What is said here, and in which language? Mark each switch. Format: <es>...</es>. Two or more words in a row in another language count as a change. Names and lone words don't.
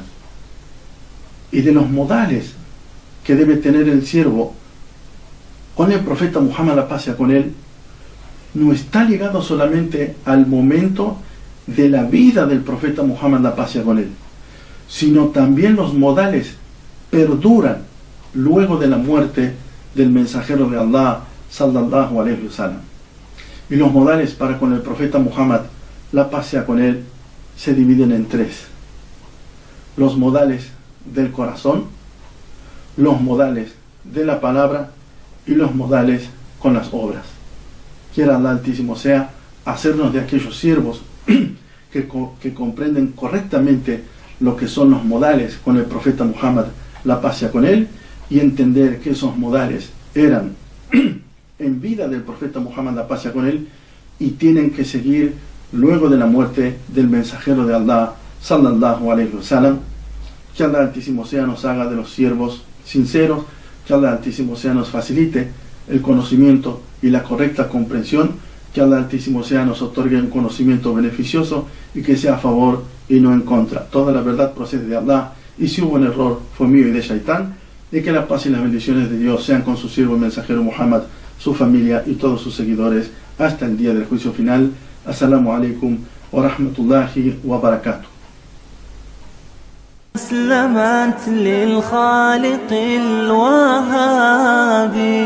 <es>Y de los modales que debe tener el siervo con el profeta Muhammad, la paz sea con él, no está ligado solamente al momento de la vida del profeta Muhammad, la paz sea con él, sino también los modales perduran luego de la muerte del mensajero de Allah,</es> <ar>صلى الله عليه وسلم.</ar> <es>Y los modales para con el profeta Muhammad, la paz sea con él, se dividen en tres: los modales del corazón, los modales de la palabra y los modales con las obras. Quiera Allah Altísimo sea hacernos de aquellos siervos que comprenden correctamente lo que son los modales con el profeta Muhammad, la paz sea con él, y entender que esos modales eran en vida del profeta Muhammad, la paz sea con él, y tienen que seguir luego de la muerte del mensajero de Allah,</es> <ar>صلى الله عليه وسلم.</ar> <es>Que Allah Altísimo sea nos haga de los siervos sinceros, que Allah Altísimo sea nos facilite el conocimiento y la correcta comprensión, que Allah Altísimo sea nos otorgue un conocimiento beneficioso y que sea a favor y no en contra. Toda la verdad procede de Allah, y si hubo un error fue mío y de Shaitán. Y que la paz y las bendiciones de Dios sean con su siervo y mensajero Muhammad, su familia y todos sus seguidores hasta el día del juicio final.</es> <ar>السلام عليكم ورحمة الله وبركاته. أسلمت للخالق الوهاب.</ar>